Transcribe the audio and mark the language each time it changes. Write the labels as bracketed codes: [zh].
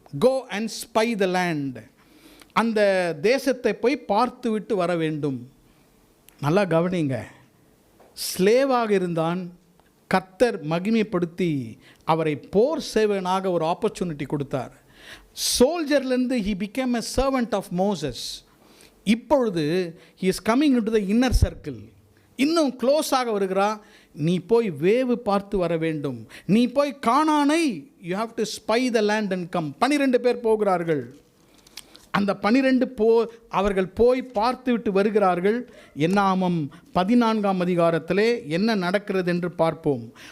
[en] Go and spy the land. [ta] அந்த தேசத்தை போய் பார்த்துவிட்டு வர வேண்டும். நல்லா கவனிங்க, ஸ்லேவாக இருந்தான், கர்த்தர் மகிமைப்படுத்தி அவரை போர் சேவனாக ஒரு ஆப்பர்ச்சுனிட்டி கொடுத்தார். [en] சோல்ஜர்லேருந்து he became a servant of Moses. இப்பொழுது he is coming into the inner circle. [ta] இன்னும் க்ளோஸாக வருகிறா. நீ போய் வேவு பார்த்து வர வேண்டும், நீ போய் கானானை, [en] you have to spy the land and come. [ta] 12 பேர் போகிறார்கள். அந்த 12 அவர்கள் போய் பார்த்து விட்டு வருகிறார்கள். என்னாகமம் 14ஆம் அதிகாரத்திலே என்ன நடக்கிறது என்று பார்ப்போம்.